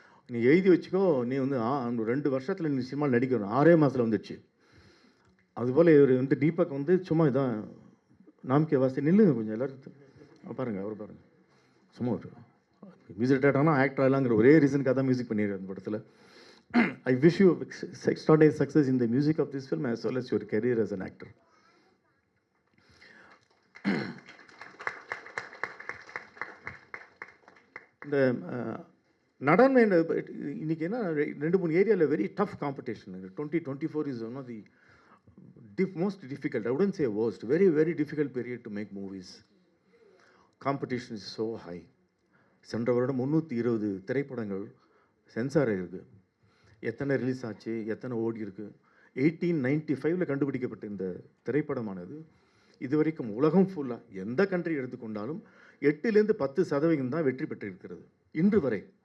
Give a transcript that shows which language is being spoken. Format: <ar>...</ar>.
<ta>நீ எழுதி வச்சுக்கோ, நீ வந்து 2 வருஷத்தில் நீ சினிமாவில் நடிக்கணும். 6 மாதத்தில் வந்துடுச்சு. அதுபோல் இவர் வந்து தீபக் வந்து சும்மா இதான் நாம்கே வாசி நில்லுங்க கொஞ்சம் எல்லோரும் பாருங்கள். அவர் பாருங்கள், சும்மா ஒரு மியூசிக் டைரக்டர்னா ஆக்டர் ஆகலாங்கிற ஒரே ரீசனுக்காக தான் மியூசிக் பண்ணிடுறேன் அந்த படத்தில்.</ta> <en>I wish you extraordinary success in the music of this film as well as your career as an actor.</en> <ta>இந்த நடனம் இன்னைக்கு என்ன 2-3 ஏரியாவில்</ta> <en>Very tough competition. 2024 is one of the most difficult, I wouldn't say worst, very very difficult period to make movies. Competition is so high.</en> <ta>சென்ற வருடம் 320 திரைப்படங்கள் sensor ஆகிருக்கு. எத்தனை ரிலீஸ் ஆச்சு, எத்தனை ஓடி இருக்குது. 1895 கண்டுபிடிக்கப்பட்ட இந்த திரைப்படமானது இதுவரைக்கும் உலகம் ஃபுல்லாக எந்த கண்ட்ரி எடுத்துக்கொண்டாலும் 8-10% தான் வெற்றி பெற்றிருக்கிறது இன்று வரை.</ta>